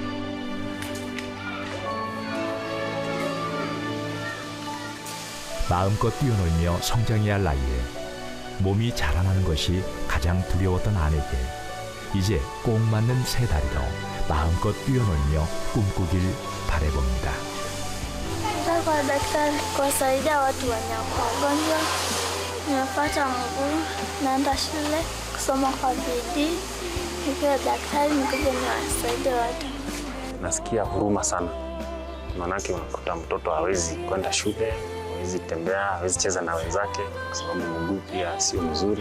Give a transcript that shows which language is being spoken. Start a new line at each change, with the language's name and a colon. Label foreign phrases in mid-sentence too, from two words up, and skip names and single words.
Korean: 마음껏 뛰어놀며 성장해야 할 나이에 몸이 자라나는 것이 가장 두려웠던 아내에게 이제 꼭 맞는 새 다리로 마음껏 뛰어놀며 꿈꾸길 바라봅니다.
Swahili: Naenda kwa daktari kuwasaidia watu wenye wagonjwa. Nimepata mguu, naenda shule kusoma kwa bidii, nikiwa daktari nikuje niwasaidie watu. Nasikia huruma sana, maanake unakuta mtoto hawezi kwenda shule, hawezi tembea, hawezi cheza na wenzake kwa sababu mguu pia sio mzuri.